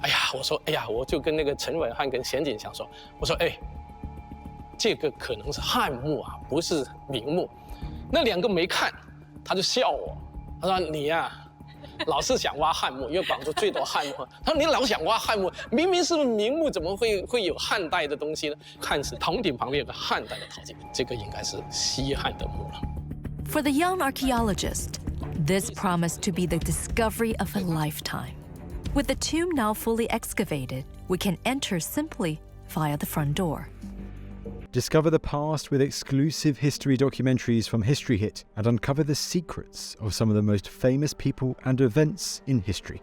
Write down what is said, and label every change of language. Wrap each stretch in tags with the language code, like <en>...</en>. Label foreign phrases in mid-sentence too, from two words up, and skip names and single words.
<zh>哎呀，我说，哎呀，我就跟那个陈文翰跟贤景祥说，我说，哎，这个可能是漢墓啊，不是明墓。那2個沒看，他就笑我，他說你呀，老是想挖漢墓，因為廣州最多漢墓。他說你老想挖漢墓，明明是明墓，怎麼會有漢代的東西呢？看是頭頂旁邊有個漢代的陶器，這個應該是西漢的墓了。</zh> <en>For the young archaeologist, this promised to be the discovery of a lifetime. With the tomb now fully excavated, we can enter simply via the front door. Discover the past with exclusive history documentaries from History Hit and uncover the secrets of some of the most famous people and events in history.</en>